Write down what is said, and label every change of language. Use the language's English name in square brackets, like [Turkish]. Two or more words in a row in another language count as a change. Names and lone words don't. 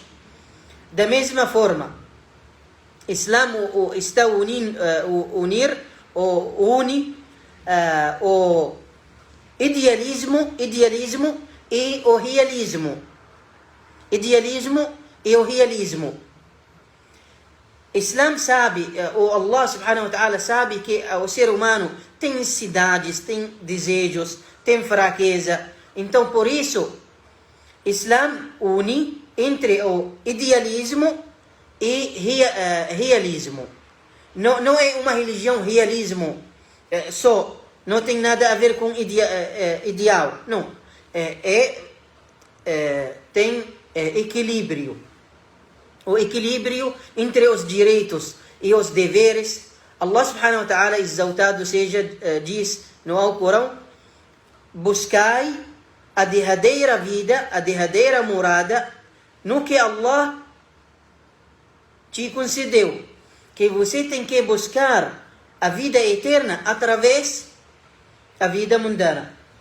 [Portuguese] Da mesma forma, Islã está une o idealismo e o realismo. Idealismo e o realismo. Islã sabe, ou [Arabic] الله سبحانه وتعالى [Portuguese] sabe que o ser humano tem necessidades, tem desejos, tem fraqueza. Então, por isso, Islã une entre o idealismo e realismo. Não é uma religião realismo só, não tem nada a ver com ideal. Não, tem equilíbrio. O equilíbrio entre os direitos e os deveres. [Arabic] الله سبحانه وتعالى, [Portuguese] exaltado seja, diz no Alcorão: buscai a derradeira vida, a derradeira morada, no que Allah te concedeu. Que você tem que buscar a vida eterna através da vida mundana.